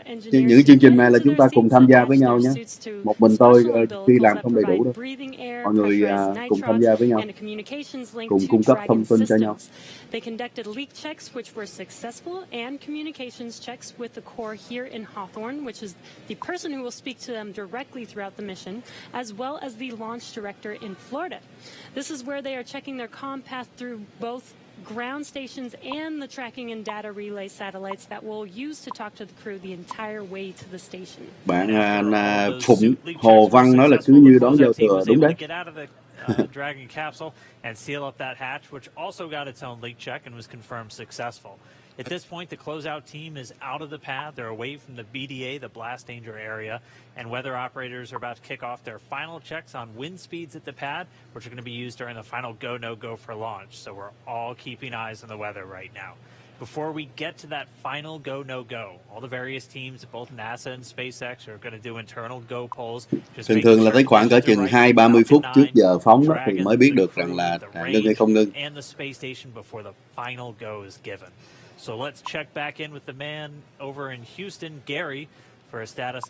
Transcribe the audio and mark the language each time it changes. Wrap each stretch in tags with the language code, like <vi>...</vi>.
<vi>Những chương trình này là chúng ta cùng tham gia với nhau nhé. Một mình tôi khi làm không đầy đủ đâu. Mọi người cùng tham gia với nhau, cùng cung cấp thông tin cho nhau.</vi> <en>They conducted leak checks which were successful and communications checks with the core here in Hawthorne, which is the person who will speak to them directly throughout the mission, as well as the launch director in Florida. This is where they are checking their comm path through both ground stations and the tracking and data relay satellites that we'll use to talk to the crew the entire way to the station.</en> <vi>Bạn Phụng Hồ Văn nói là cứ như đón giao thừa, đúng đấy.</vi> <en>Dragon capsule and seal up that hatch, which also got its own leak check and was confirmed successful. At this point, the closeout team is out of the pad. They're away from the BDA, the blast danger area, and weather operators are about to kick off their final checks on wind speeds at the pad, which are going to be used during the final go, no go for launch. So we're all keeping eyes on the weather right now. Before we get to that final go, no go, all the various teams at both NASA and SpaceX are going to do internal go polls.</en> <vi>Thường là tới khoảng cỡ chừng 20-30 phút trước giờ phóng đó thì mới biết được rằng là ngưng hay không ngưng.</vi> <en>And the space station before the final go is given. So let's check back in with the man over in Houston, Gary, for a status.</en>